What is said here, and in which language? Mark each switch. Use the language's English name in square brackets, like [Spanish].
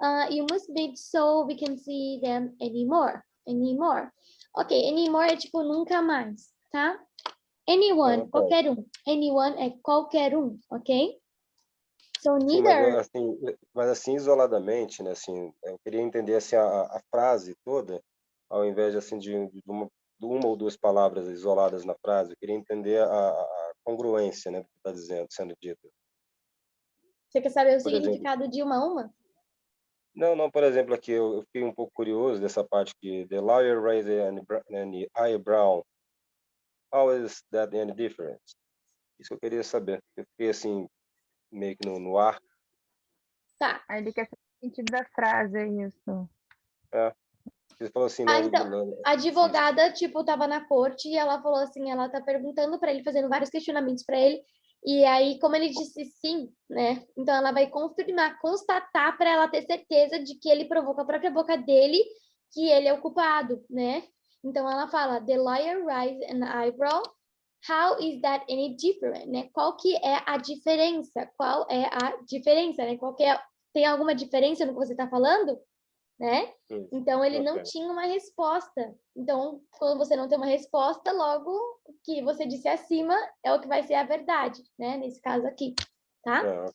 [English] You must be so we can see them anymore. [Portuguese] Ok, anymore é tipo nunca mais, tá? Anyone, qualquer um. Anyone é qualquer um, ok? [English] So neither... [Portuguese] Sim, mas assim, isoladamente, né? Assim, eu queria entender assim, a frase toda, ao invés de, assim, de uma ou duas palavras isoladas na frase, eu queria entender a congruência, né, do que está sendo dito. Você quer saber o significado de uma a uma? Não, por exemplo, aqui eu fiquei um pouco curioso dessa parte que [English] the lawyer raised an eyebrow. How is that any different? [Portuguese] Isso que eu queria saber. Eu fiquei assim, meio que no ar. Tá. Aí ele quer saber o sentido da frase, é isso. Você falou assim, né? Então, a advogada, tipo, tava na corte e ela falou assim, ela tá perguntando para ele, fazendo vários questionamentos para ele, e aí, como ele disse sim, né? Então, ela vai confirmar, constatar para ela ter certeza de que ele provou com a própria boca dele que ele é o culpado, né? Então, ela fala, [English] the lawyer raised an eyebrow. How is that any different, né? [Portuguese] Qual que é a diferença? Qual é a diferença, né? Tem alguma diferença no que você está falando? Né? Então, ele não tinha uma resposta. Então, quando você não tem uma resposta, logo o que você disse acima é o que vai ser a verdade, né? Nesse caso aqui. tá? Ok.